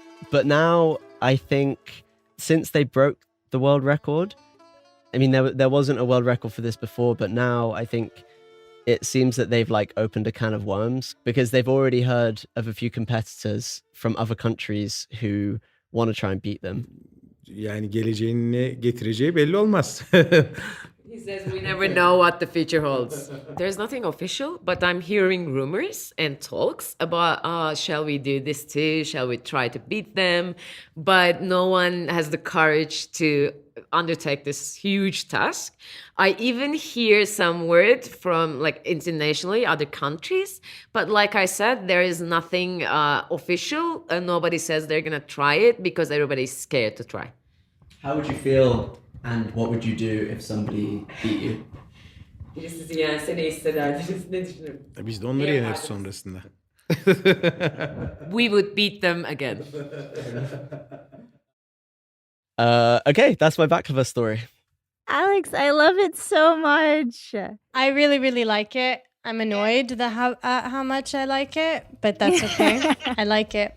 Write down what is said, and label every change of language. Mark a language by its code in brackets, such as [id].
[en] But now I think since they broke the world record, I mean, there wasn't a world record for this before, but now I think it seems that they've like opened a can of worms because they've already heard of a few competitors from other countries who want to try and beat them. [tr] Yani geleceğin ne getireceği belli olmaz. [en] He says we never know what the future holds. There's nothing official, but I'm hearing rumors and talks about, shall we do this too? Shall we try to beat them? But no one has the courage to undertake this huge task. I even hear some word from like internationally other countries, but like I said, there is nothing official. Nobody says they're gonna try it because everybody's scared to try. How would you feel and what would you do if somebody beat you? [tr] Birisi yani seni hissederdiniz. Ne düşünüyorum? Biz de onları yeneriz sonrasında. [en] We would beat them again. Okay, that's my baklava story. Alex, I love it so much. I really, really like it. I'm annoyed how much I like it, but that's okay. I like it.